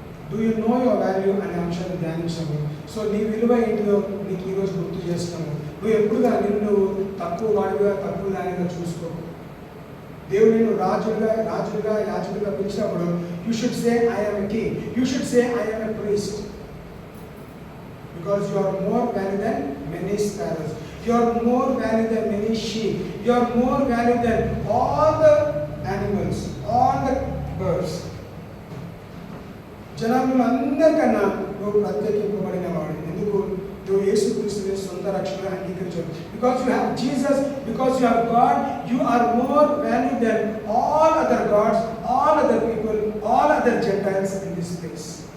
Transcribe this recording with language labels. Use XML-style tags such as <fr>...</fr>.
<en>do you know your value</en> <te>అనే అంశాన్ని ధ్యానించాము. So నీ విలువ ఏంటిదో నీకు ఈరోజు గుర్తు చేస్తాము. నువ్వు ఎప్పుడుగా నిన్ను తక్కువ వాడిగా, తక్కువ దానిగా చూసుకో. దేవుడు నిన్ను రాజుగా యాజకుడిగా పిలిచినప్పుడు</te> <en>You should say I am a king, you should say I am a priest. because you are more value than many sparrows. You are more value than many sheep. You are more value than all the animals, all the birds.</en> <te>జనాభాలో అందరికన్నా నువ్వు ప్రత్యేకింపబడిన వాడు. ఎందుకు? నువ్వు యేసుక్రీస్తుని సొంత రక్షణ అంగీకరించావు.</te> <en>Because you have Jesus, because you have God, you are more value than all other gods, all other people, all other gentiles in this place.</en>